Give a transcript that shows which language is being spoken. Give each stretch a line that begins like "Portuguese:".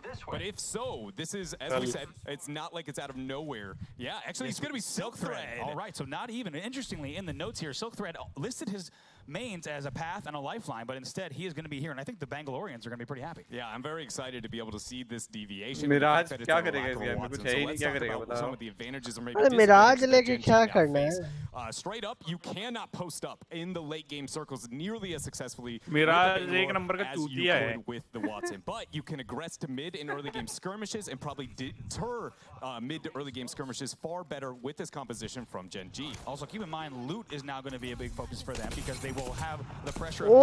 English: But if so, this is, as we said, it's not like it's out of nowhere. Yeah, actually, it's going to be Silk Thread. All right, so not even. Interestingly, in the notes here, Silk Thread listed his mains as a path and a lifeline, but instead he is going to be here, and I think the Bangaloreans are going to be pretty happy. Yeah, I'm very excited to be able to see this deviation.
Hindi: Mirage क्या करेगा इस game में? कुछ है ही नहीं, क्या करेगा बताओ?
English: Some of the advantages or maybe
Hindi: अरे मिराज लेके क्या करना है?
English: Straight up, you cannot post up in the late game circles nearly as successfily
Hindi: Mirage
English: with the
Hindi: एक नंबर का
English: as you
Hindi: चूतिया है.
English: could with the Watson, but you can aggress to mid in early game skirmishes and probably deter mid to early game skirmishes far better with this composition from Gen.G. Also, keep in mind, loot is now going to be a big focus for them because they will have the pressure of